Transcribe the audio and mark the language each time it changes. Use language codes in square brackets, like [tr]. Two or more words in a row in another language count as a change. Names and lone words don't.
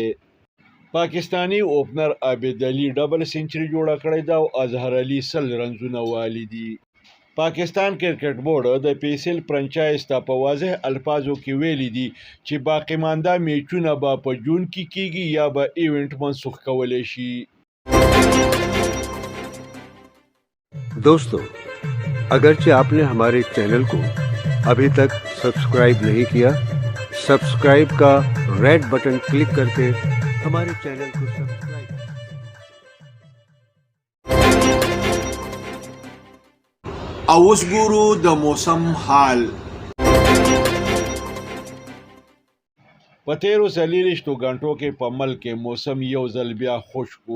[ps] پاکستانی اوپنر عابد علي ډبل سنچري جوړه کړې ده او اظهر علي 100 رنونه والی دي. پاکستان کرکټ بورډ د پیسل فرانچایز ته په واضح الفاظو کې ویلي دي چې باقی مانده میچونه به په جون کې کیږي یا به ایونت منسوخ کولای شي. [ur] دوستو، اگرچہ آپ نے ہمارے چینل کو ابھی تک سبسکرائب نہیں کیا، سبسکرائب کا [en] red button [ur] کلک کر کے ہمارے چینل کو سبسکرائب. [ps] اوس ګورو د موسم حال. په تیرو 24 غنټو کې په ملک کې موسم یو ځل بیا خشک و.